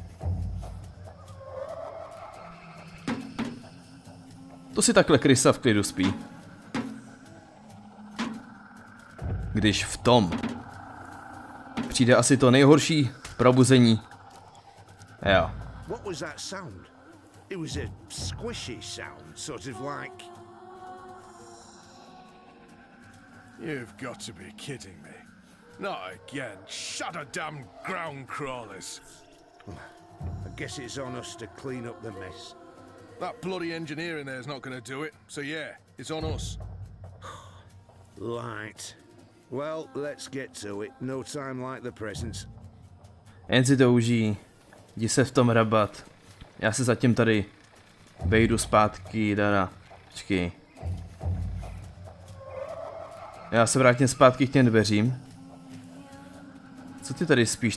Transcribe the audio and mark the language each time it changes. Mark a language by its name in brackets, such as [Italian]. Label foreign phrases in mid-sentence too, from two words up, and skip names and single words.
[Czech] To si takhle krysa v klidu spí. Když v tom přijde asi to nejhorší probuzení. Jo. [English] What was that sound? It was a squishy sound, sort of like... You've got to be kidding me. Not again. Shut a damn ground crawlers. I guess it's on us to clean up the mess. That bloody engineer in there's not going to do it. So yeah, it's on us. Right. Well, let's get to it. No time like the present. [Czech] Jen si to užij. Jdi se v tom rabat. Já se zatím tady vejdu zpátky, dada. Počkej. Já se vrátím zpátky k těm dveřím. Co ty tady spíš?